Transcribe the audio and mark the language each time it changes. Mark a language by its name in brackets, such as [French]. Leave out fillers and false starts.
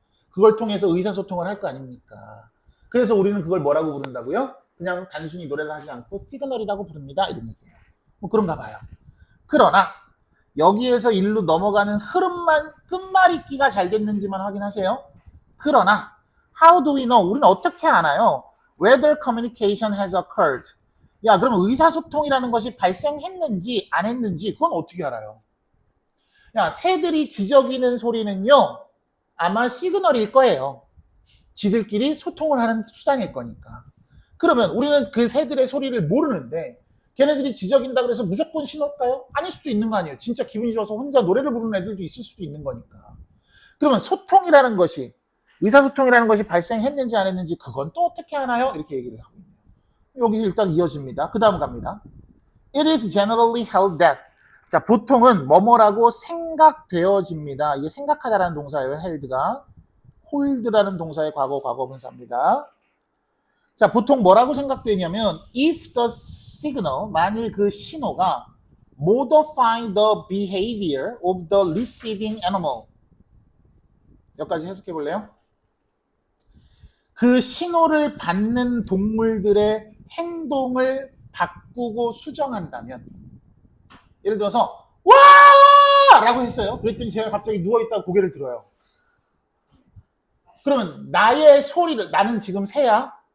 [Korean] 그걸 통해서 의사소통을 할 거 아닙니까? 그래서 우리는 그걸 뭐라고 부른다고요? 그냥 단순히 노래를 하지 않고 시그널이라고 부릅니다. 이런 얘기예요. 뭐 그런가 봐요. 그러나 여기에서 일로 넘어가는 흐름만 끝말잇기가 잘 됐는지만 확인하세요. 그러나 [English] how do we know? [Korean] 우리는 어떻게 아나요? [English] Whether communication has occurred. [Korean] 야, 그럼 의사소통이라는 것이 발생했는지 안 했는지 그건 어떻게 알아요? 야, 새들이 지저귀는 소리는요, 아마 시그널일 거예요. 지들끼리 소통을 하는 수단일 거니까. 그러면 우리는 그 새들의 소리를 모르는데 걔네들이 지저귀는다 그래서 무조건 신호일까요? 아닐 수도 있는 거 아니에요. 진짜 기분이 좋아서 혼자 노래를 부르는 애들도 있을 수도 있는 거니까. 그러면 소통이라는 것이, 의사소통이라는 것이 발생했는지 안 했는지 그건 또 어떻게 하나요? 이렇게 얘기를 하고 있네요. 여기 일단 이어집니다. 그 다음 갑니다. [English] It is generally held that. [Korean] 자, 보통은 뭐뭐라고 생각되어집니다. 이게 생각하다라는 동사예요. held가. hold라는 동사의 과거분사입니다. 자, 보통 뭐라고 생각되냐면 [English] if the signal, [Korean] 만일 그 신호가 [English] modify the behavior of the receiving animal. [Korean] 여기까지 해석해 볼래요? 그 신호를 받는 동물들의 행동을 바꾸고 수정한다면, 예를 들어서 와! 라고 했어요. 그랬더니 제가 갑자기 누워있다가 고개를 들어요. 그러면 나의 소리를, 나는 지금 새야.